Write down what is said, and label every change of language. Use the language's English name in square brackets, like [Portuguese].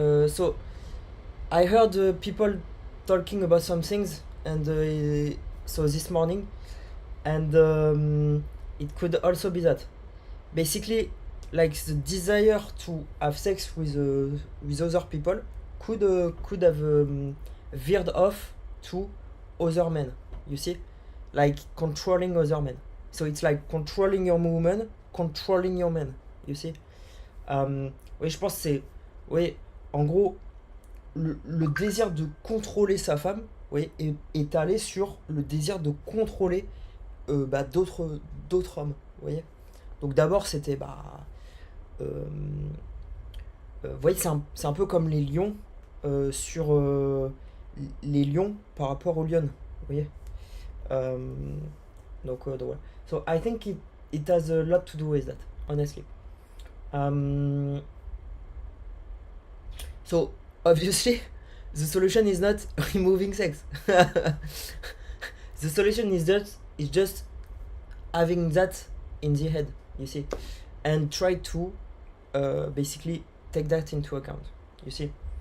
[English] So I heard people talking about some things, and so this morning, and it could also be that, basically, like the desire to have sex with other people could have veered off to other men. You see, like controlling other men. So it's like controlling your movement, controlling your man. You see? [French] Oui, je pense que c'est... Oui, en gros, le désir de contrôler sa femme, oui, est allé sur le désir de contrôler d'autres hommes. Vous voyez? Donc d'abord, c'était... vous voyez, c'est un peu comme les lions sur... les lions par rapport aux lionnes. Vous voyez? Donc voilà. [English] So I think it has a lot to do with that, honestly. So obviously the solution is not removing sex. The solution is just having that in the head, you see, and try to basically take that into account, you see.